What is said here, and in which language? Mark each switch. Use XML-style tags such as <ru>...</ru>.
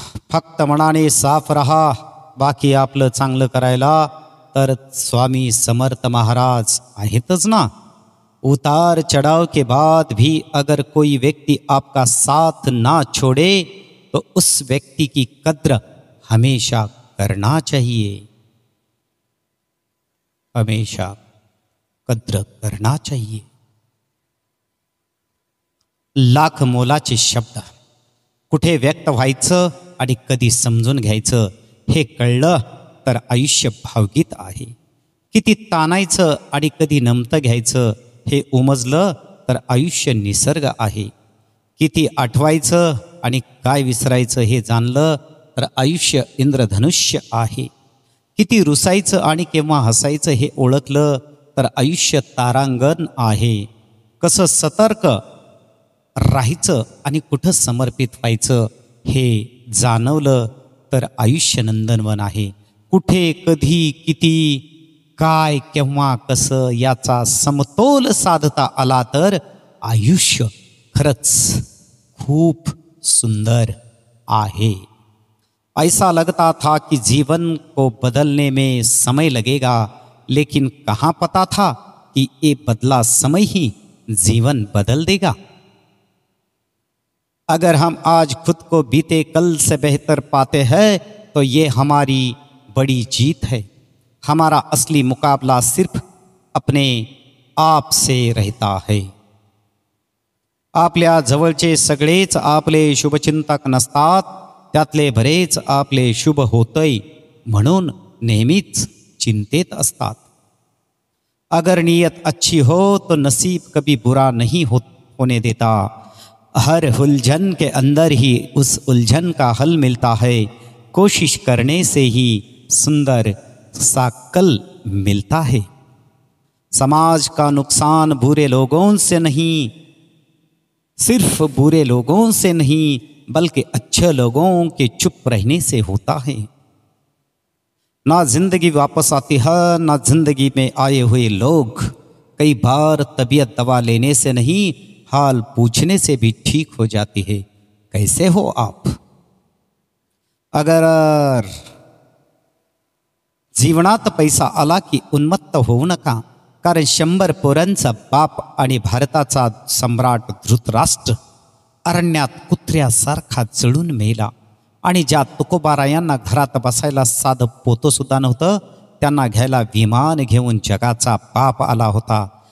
<mr>फक्त मनाने साफ रहा, बाकी आपलं चांगलं करायला तर स्वामी समर्थ महाराज आहेतच ना।</mr> <hi>उतार चढ़ाव के बाद भी अगर कोई व्यक्ति आपका साथ ना छोड़े तो उस व्यक्ति की कद्र हमेशा करना चाहिए, हमेशा कद्र करना चाहिए।</hi> <mr>लाख मोलाचे शब्द कुठे व्यक्त व्हायचं आणि कधी समजून घ्यायचं हे कळलं तर आयुष्य भावगीत आहे। किती ताणायचं आणि कधी नमतं घ्यायचं हे उमजलं तर आयुष्य निसर्ग आहे। किती आठवायचं आणि काय विसरायचं हे जाणलं तर आयुष्य इंद्रधनुष्य आहे। किती रुसायचं आणि केव्हा हसायचं हे ओळखलं तर आयुष्य तारांगण आहे। कसं सतर्क राहायचं आणि कुठं समर्पित व्हायचं हे जाणवलं तर आयुष्य नंदनवन आहे। कुठे कधी किती काय केव्हा कसं याचा समतोल साधता आला तर आयुष्य खरंच खूप सुंदर आहे।</mr> <hi>ऐसा लगता था कि जीवन को बदलने में समय लगेगा, लेकिन कहाँ पता था कि ये बदला समय ही जीवन बदल देगा। अगर हम आज खुद को बीते कल से बेहतर पाते हैं तो ये हमारी बड़ी जीत है। हमारा असली मुकाबला सिर्फ अपने आप से रहता है।</hi> <mr>आपल्या जवळचे सगळेच आपले शुभचिंतक नसतात, त्यातले बरेच आपले शुभ होतय म्हणून नेहमीच चिंतेत असतात।</mr> <hi>अगर नीयत अच्छी हो तो नसीब कभी बुरा नहीं होने देता। हर उलझन के अंदर ही उस उलझन का हल मिलता है। कोशिश करने से ही सुंदर सा कल मिलता है। समाज का नुकसान बुरे लोगों से नहीं, सिर्फ बुरे लोगों से नहीं बल्कि अच्छे लोगों के चुप रहने से होता है। ना जिंदगी वापस आती है, ना जिंदगी में आए हुए लोग कई बार तबीयत दवा लेने से नहीं, हाल पूछने से भी ठीक हो जाती है। कैसे हो आप?</hi> <mr>अगर जीवनात पैसा आला की उन्मत्त होऊ नका, कारण 100 पोरांचा बाप आणि भारताचा सम्राट धृतराष्ट्र अरण्यात कुत्र्यासारखा जळून मेला, आणि ज्या तुकोबारायांना घरात बसायला साधं पोतं सुद्धा नव्हतं, त्यांना घ्यायला विमान घेऊन जगाचा बाप आला होता।</mr>